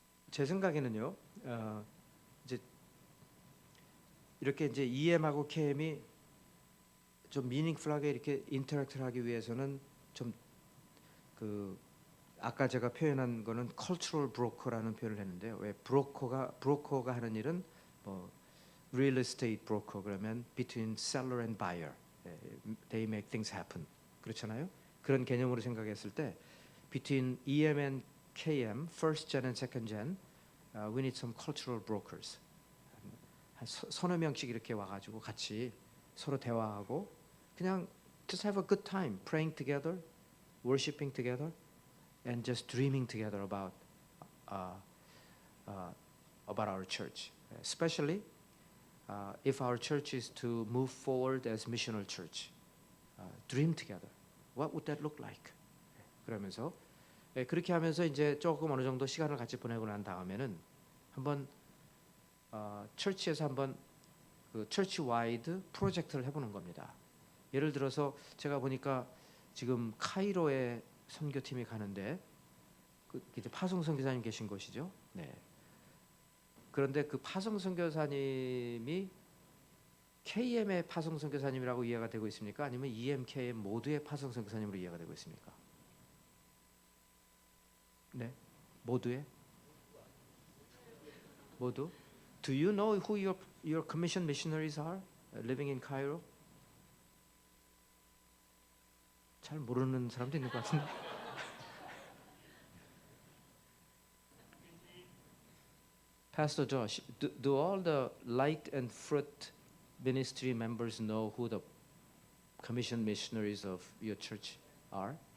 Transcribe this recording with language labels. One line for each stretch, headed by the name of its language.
Korean: 제 생각에는요, 이제 이렇게 이제 EM하고 KM이 좀 미닝풀하게 이렇게 인터랙트하기 위해서는 좀 아까 제가 표현한 거는 cultural broker라는 표현을 했는데요. 왜 브로커가 하는 일은 뭐
English: real estate broker 그러면 between seller and buyer, they make things happen,
Korean: 그렇잖아요. 그런 개념으로 생각했을 때
English: between EM and KM, first gen and second gen, we need some cultural brokers.
Korean: 한 서너 명씩 이렇게 와가지고 같이 서로 대화하고 그냥
English: just have a good time, praying together, worshiping together, and just dreaming together about our church. Especially if our church is to move forward as missional church, dream together. What would that look like?
Korean: 그러면서 그렇게 하면서 이제 조금 어느 정도 시간을 같이 보내고 난 다음에는 한번 처치에서 한번 그 처치 와이드 프로젝트를 해보는 겁니다. 예를 들어서 제가 보니까 지금 카이로에 선교팀이 가는데 이제 파송 선교사님 계신 곳이죠. 네. 그런데 그 파송 선교사님이 KM의 파송 선교사님이라고 이해가 되고 있습니까? 아니면 EMKM 모두의 파송 선교사님으로 이해가 되고 있습니까? 네, 모두의 모두.
English: Do you know who your commission missionaries are living in Cairo?
Korean: 잘 모르는 사람도 있는 것 같은데.
English: Pastor Josh, do all the light and fruit ministry members know who the commission missionaries of your church are?